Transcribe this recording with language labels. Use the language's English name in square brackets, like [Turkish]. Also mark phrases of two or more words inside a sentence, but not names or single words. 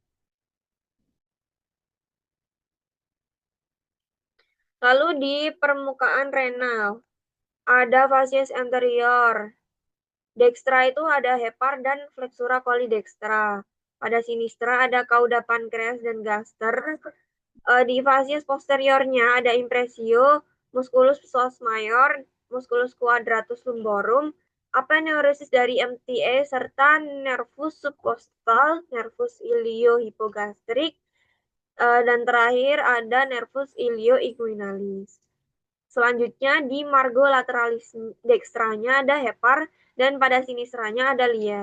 [Indonesian] Lalu di permukaan renal, ada vasius anterior. Dextra itu ada hepar dan flexura coli-dextra. Pada sinistra ada cauda pankreas dan gaster. Di vasius posteriornya ada impresio, musculus psoas mayor, musculus quadratus lumborum, aponeurosis dari MTA, serta nervus subcostal, nervus iliohipogastrik, dan terakhir ada nervus ilioinguinalis. Selanjutnya di margo lateralis dextranya ada hepar dan pada sinistranya ada lian.